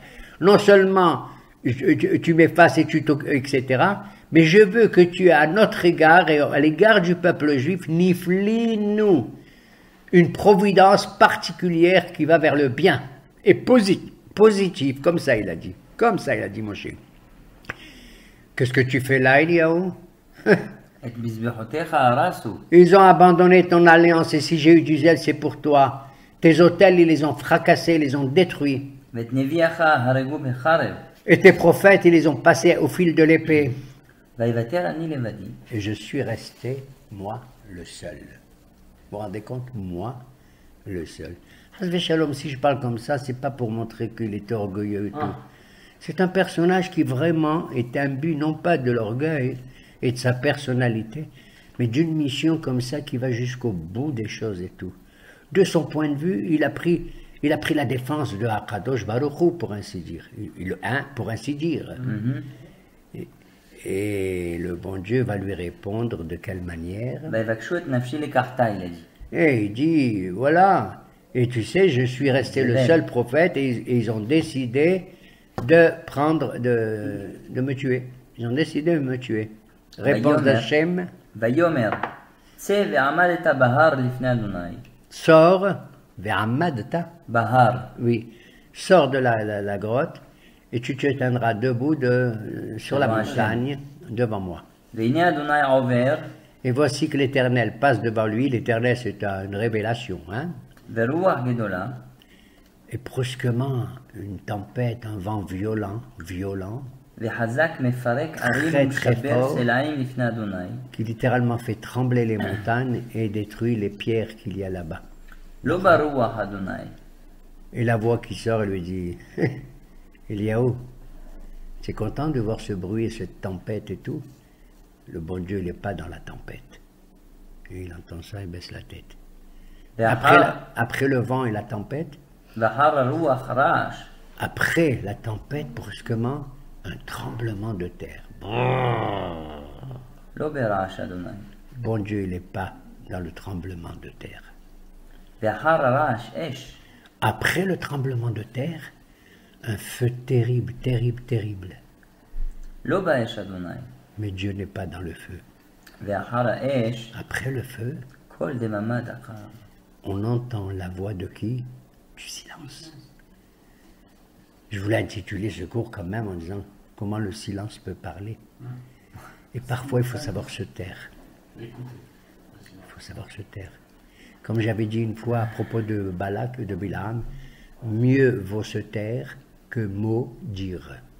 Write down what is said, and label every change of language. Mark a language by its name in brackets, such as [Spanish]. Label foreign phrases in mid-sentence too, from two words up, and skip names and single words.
[French] Non seulement tu m'effaces et etc., mais je veux que tu aies à notre égard et à l'égard du peuple juif, niflinu, une providence particulière qui va vers le bien et positive, comme ça il a dit. Comme ça il a dit Moshe. Qu'est-ce que tu fais là, Eliyahu? [Hebrew] את מזבחותיך הרסו, [French] Ils ont abandonné ton alliance et si j'ai eu du zèle, c'est pour toi. Tes autels, ils les ont fracassés, ils les ont détruits. [Hebrew] ואת נביאך הרגו בחרב, [French] Et tes prophètes, ils les ont passés au fil de l'épée. [Hebrew] ויוותר אני לבדי, [French] Et je suis resté, moi, le seul. Vous vous rendez compte? Moi, le seul. [Hebrew] חס ושלום, [French] si je parle comme ça, c'est pas pour montrer qu'il était orgueilleux et tout. C'est un personnage qui vraiment est imbu, non pas de l'orgueil et de sa personnalité, mais d'une mission comme ça qui va jusqu'au bout des choses et tout. De son point de vue, il a pris la défense de [Hebrew] הקדוש ברוך הוא, [French] pour ainsi dire. Pour ainsi dire. Et le bon Dieu va lui répondre de quelle manière. [Hebrew] ויבקשו את נפשי לקחתה, [French] il a dit. Et il dit, voilà, et tu sais, je suis resté le seul prophète et ils ont décidé de me tuer. Ils ont décidé de me tuer. Réponse d'Hachem. [Hebrew] ויאמר, צא ועמדת בהר לפני אדוני. [French] Sors, ve'amadta. [Hebrew] בהר. [French] Oui, sors de la grotte et tu te tiendras debout sur la montagne devant moi. [Hebrew] והנה אדוני עובר, [French] Et voici que l'Éternel passe devant lui. L'Éternel, c'est une révélation. Hein? [Hebrew] ורוח גדולה, [French] Et brusquement, une tempête, un vent violent, [Hebrew] וחזק מפרק ערים [French] très [Hebrew] ומשבר [French] fort. [Hebrew] סלעים לפני אדוני. [French] qui littéralement fait trembler les montagnes et détruit les pierres qu'il y a là-bas. [Hebrew] לא ברוח אדוני, [French] Et la voix qui sort lui dit, Eliaou, tu es content de voir ce bruit et cette tempête et tout? Le bon Dieu, il n'est pas dans la tempête. Et il entend ça, il baisse la tête. Après le vent et la tempête, [Hebrew] ואחר הרוח רעש, [French] après la tempête, brusquement, un tremblement de terre. [Hebrew] לא ברעש אדוני. [French] Bon Dieu, il n'est pas dans le tremblement de terre. [Hebrew] ואחר הרעש אש, [French] Après le tremblement de terre, un feu terrible, terrible, terrible. [Hebrew] לא באש אדוני. [French] Mais Dieu n'est pas dans le feu. [Hebrew] ואחר האש, [French] Après le feu, [Hebrew] קול דממה דקה. [French] on entend la voix de qui? Du silence. Je voulais intituler ce cours quand même en disant comment le silence peut parler. Et parfois, il faut savoir se taire. Il faut savoir se taire. Comme j'avais dit une fois à propos de Balak, de Bilam, mieux vaut se taire que maudire.